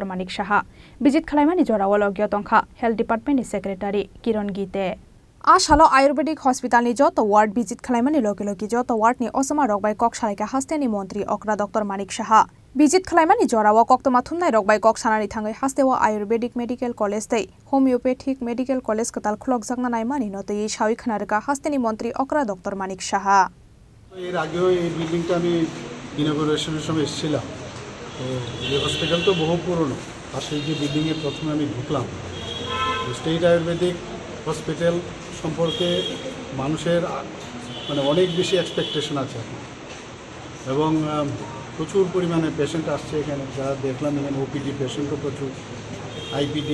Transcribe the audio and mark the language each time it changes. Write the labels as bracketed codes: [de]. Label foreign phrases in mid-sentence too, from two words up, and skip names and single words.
[trp] Manik Shaha visit khlaimani jora walogyo tongkha [en] health department secretary [trp] Kiran Gite Ashalo [en] ayurvedic hospital [trp] ni joto ward visit khlaimani logi joto ward ni osama rokbai kok saraika hasteni montri okra Dr. Manik Shaha visit khlaimani jora wa koktoma thumnai rokbai kok sanani thangai hastewa [en] ayurvedic medical college [trp] tei [en] homeopathic medical college [trp] katal khlok jagna naimani no tei shawi khanarka hasteni montri okra Dr. Manik Shaha [bn] এর আগেও এই বিল্ডিংটা আমি ইনগরেশনের সময় এসেছিলাম তো এই হসপিটাল তো বহু পুরনো আর সেই যে বিল্ডিংয়ে প্রথমে আমি ঢুকলাম [en] state ayurvedic hospital [bn] সম্পর্কে মানুষের মানে অনেক বেশি এক্সপেকটেশন আছে এবং প্রচুর পরিমাণে পেশেন্ট আসছে এখানে যা দেখলাম এখানে [en] OPD patient [bn] প্রচুর আইপিডি